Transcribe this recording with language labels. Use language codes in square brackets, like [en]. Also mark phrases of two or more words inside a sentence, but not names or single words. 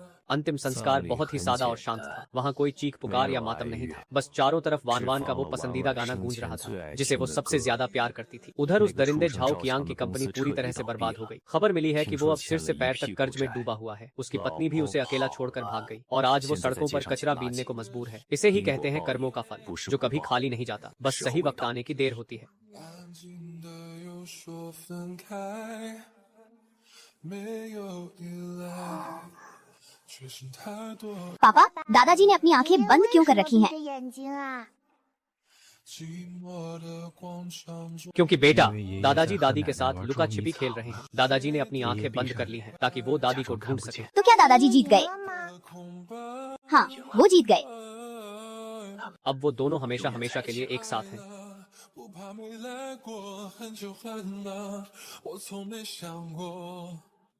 [hi] अंतिम संस्कार बहुत ही सादा और शांत था। वहाँ कोई चीख पुकार या मातम नहीं था, बस चारों तरफ वान वान का वो पसंदीदा गाना गूंज रहा था जिसे वो सबसे ज्यादा प्यार करती थी। उधर उस दरिंदे झाओ कियांग की कंपनी पूरी तरह से बर्बाद हो गई। खबर मिली है कि वो अब सिर से पैर तक कर्ज में डूबा हुआ है। उसकी पत्नी भी उसे अकेला छोड़कर भाग गई और आज वो सड़कों पर कचरा बीनने को मजबूर है। इसे ही कहते हैं कर्मों का फल, जो कभी खाली नहीं जाता, बस सही वक्त आने की देर होती है। [zh] 安静的又说分开，没有依赖，却剩太多 [hi] पापा, दादाजी ने अपनी आंखें बंद क्यों कर रखी हैं? [zh] 眼睛啊！寂寞的广场中。 [hi] क्योंकि बेटा, दादाजी दादी के साथ लुका छिपी खेल रहे हैं। दादाजी ने अपनी आंखें बंद कर ली हैं ताकि वो दादी को ढूंढ सके। तो क्या दादाजी जीत गए? [zh] 空白 [hi] हाँ, वो जीत गए। अब वो दोनों हमेशा हमेशा के लिए एक साथ हैं। [zh] 不怕没来过，很久很难，我从没想过。